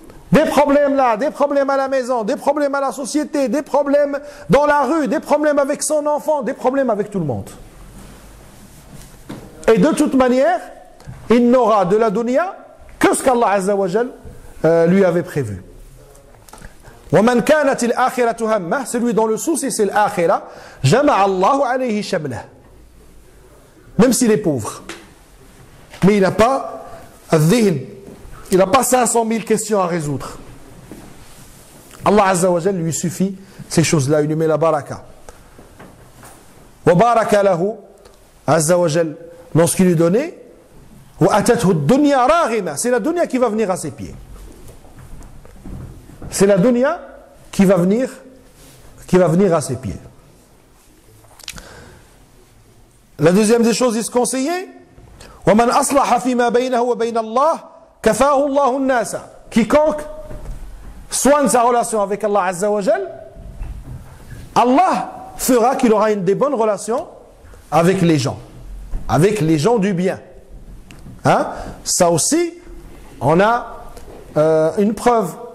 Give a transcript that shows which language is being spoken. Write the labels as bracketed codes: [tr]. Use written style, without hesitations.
[fr] Des problèmes là, des problèmes à la maison, des problèmes à la société, des problèmes dans la rue, des problèmes avec son enfant, des problèmes avec tout le monde. Et de toute manière, il n'aura de la dunya que ce qu'Allah Azza wa Jal lui avait prévu. [ar] وَمَنْ كَانَتِ الْآخِرَةُ هَمَّهُ, [fr] celui dont le souci c'est l'akhira, [ar] جَمَعَ اللَّهُ عَلَيْهِ شَمْلَهُ. [fr] Même s'il est pauvre. Mais il n'a pas الذهن, il n'a pas 500 000 questions à résoudre. Allah Azza wa Jal lui suffit ces choses-là, il lui met la baraka. [ar] وَبَارَكَ لَهُ [fr] Azza wa Jal dans ce qu'il lui donnait, c'est la dunya qui va venir à ses pieds. C'est la dunya qui va venir à ses pieds. La deuxième des choses, il se conseillait, [ar] وَمَنْ أَصْلَحَ فِي مَا بَيْنَهُ وَبَيْنَ اللَّهِ كَفَاهُ اللَّهُ النَّاسَ. [fr] Quiconque soigne sa relation avec Allah Azza wa Jal, Allah fera qu'il aura des bonnes relations avec les gens. Avec les gens du bien. Hein? Ça aussi, on a une preuve.